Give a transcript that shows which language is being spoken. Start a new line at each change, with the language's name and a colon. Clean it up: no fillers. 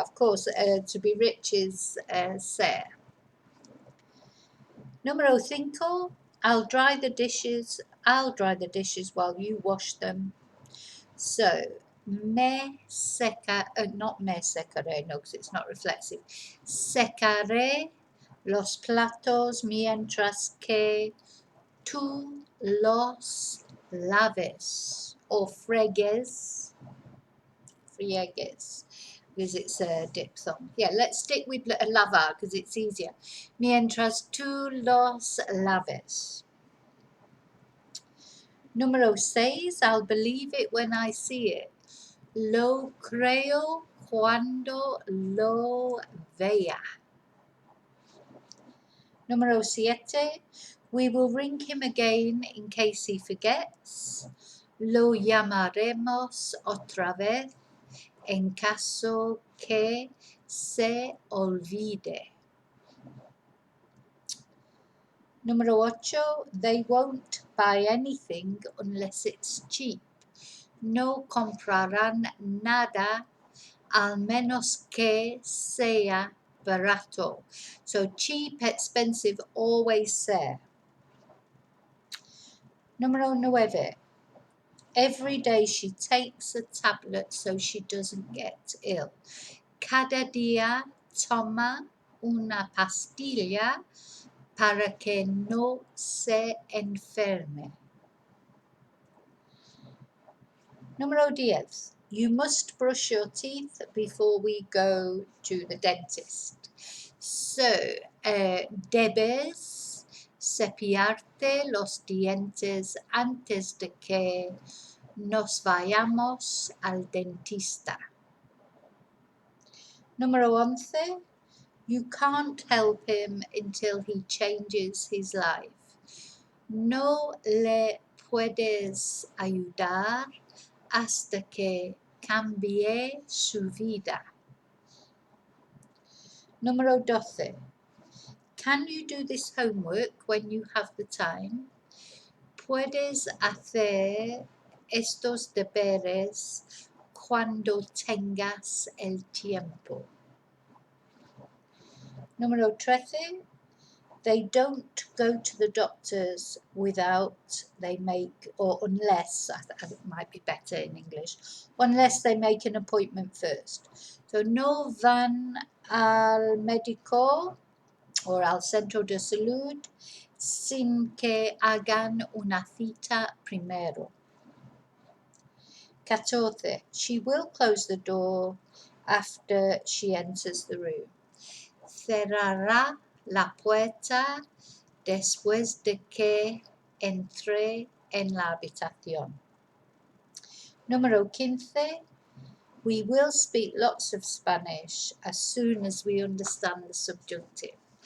English: Of course, to be rich is ser. Número 5, I'll dry the dishes while you wash them. So, not
Spanish: me secaré,
English: no, because it's not reflexive.
Spanish: Secaré los platos mientras que tú los laves.
English: Or friegues, because it's a diphthong. Yeah, let's stick with lavar because it's easier.
Spanish: Mientras tú los laves.
English: Número 6, I'll believe it when I see it.
Spanish: Lo creo cuando lo vea.
English: Número 7, we will ring him again in case he forgets.
Spanish: Lo llamaremos otra vez en caso que se olvide.
English: Número 8, they won't buy anything unless it's cheap.
Spanish: No comprarán nada al menos que sea barato.
English: So cheap, expensive, always say. Número 9, every day she takes a tablet so she doesn't get ill.
Spanish: Cada día toma una pastilla para que no se enferme. Número 10.
English: You must brush your teeth before we go to the dentist.
Spanish: So, debes cepillarte los dientes antes de que nos vayamos al dentista. Número 11.
English: You can't help him until he changes his life.
Spanish: No le puedes ayudar hasta que cambie su vida. Número 12.
English: Can you do this homework when you have the time?
Spanish: Puedes hacer estos deberes cuando tengas el tiempo. Número 13.
English: They don't go to the doctors without they make, or unless, I think it might be better in English, unless they make an appointment first.
Spanish: So no van al médico or al centro de salud sin que hagan una cita primero.
English: 14. She will close the door after she enters the room.
Spanish: Cerrará la puerta después de que entre en la habitación. Número 15.
English: We will speak lots of Spanish as soon as we understand the subjunctive.